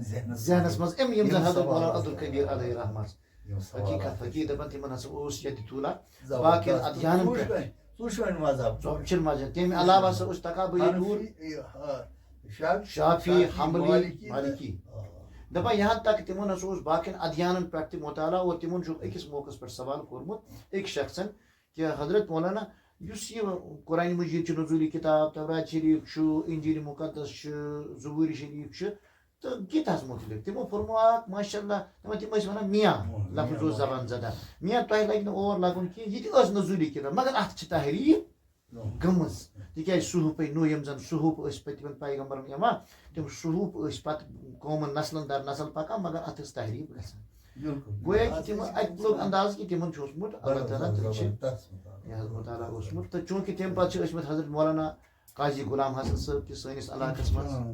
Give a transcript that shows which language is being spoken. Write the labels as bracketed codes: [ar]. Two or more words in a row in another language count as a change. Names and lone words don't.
[ks] ذہنس منٛز یِم زن حضرت مولانا عبدالقدیر علیہ رحمٰ حقیقت حقیقت دپان تِمن ہسا اوس ییٚتہِ تولا باقین ادیانن پٮ۪ٹھ ژوٚشوٕنۍ مذہب ژۄپچن مذہب تمہِ علاوٕ ہسا اوس تقابلی دوٗر شافی حملی مالکی دپان [ur] یہاں تک [ks] تِمن ہسا اوس باقین ادیانن پٮ۪ٹھ تہِ مطالعہ اور تِمن چھُ أکِس موقعس پٮ۪ٹھ سوال کوٚرمُت أکۍ شخصن کہِ حضرت مولانا یُس یہِ قرآنِ مجیٖد چھُ نزوٗلی کِتاب تورات شریٖف چھُ انجیٖل مُقدس چھُ زبوٗرِ شریٖف چھُ تہٕ گیٖتاہس مُتعلق تِمو پوٚرمُت اکھ ماشاء اللہ دپان تِم ٲسۍ وَنان میاں لفظ اوس زبان زدہ میاں تۄہہِ لگہِ نہٕ اور لگُن کینٛہہ یہِ تہِ ٲس نزوٗلی کِتاب مگر اتھ چھِ تحریٖف گٔمٕژ تِکیٛازِ صحوٗفے نوٗ یِم زن صحوٗف ٲسۍ پٔتمٮ۪ن پیغمبرن یِوان تِم صحوٗف ٲسۍ پتہٕ قومن نسلن در نسل پکان مگر اتھ ٲس تحریٖف گژھان گویا کہِ تِم اتہِ لوٚگ انداز کہِ تِمن چھُ اوسمُت اللہ تعالیٰ تِم چھِ یہِ حظ مطالعہ اوسمُت تہٕ چوٗنٛکہِ تمہِ پتہٕ چھِ ٲسمٕتۍ حضرت مولانا قاضی غلام حسن صٲب تہِ سٲنِس علاقس منٛز